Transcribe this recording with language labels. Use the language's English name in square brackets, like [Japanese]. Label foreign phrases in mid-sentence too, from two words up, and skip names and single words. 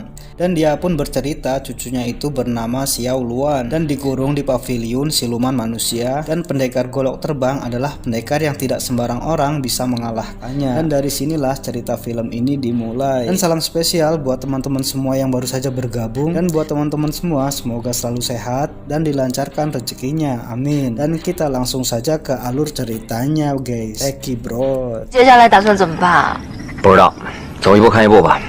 [Indonesian] Dan dia pun bercerita cucunya itu bernama Xiao Luan dan dikurung di paviliun siluman manusia, dan pendekar golok terbang adalah pendekar yang tidak sembarang orang bisa mengalahkannya. Dan dari sinilah cerita film ini dimulai. Dan salam spesial buat teman-teman semua yang baru saja bergabung, dan buat teman-teman semua semoga selalu sehat dan dilancarkan rezekinya, amin. Dan kita langsung saja ke alur ceritanya guys. Eki bro. [Chinese] 接下来打算怎么办啊？不知道，走一步看一步吧。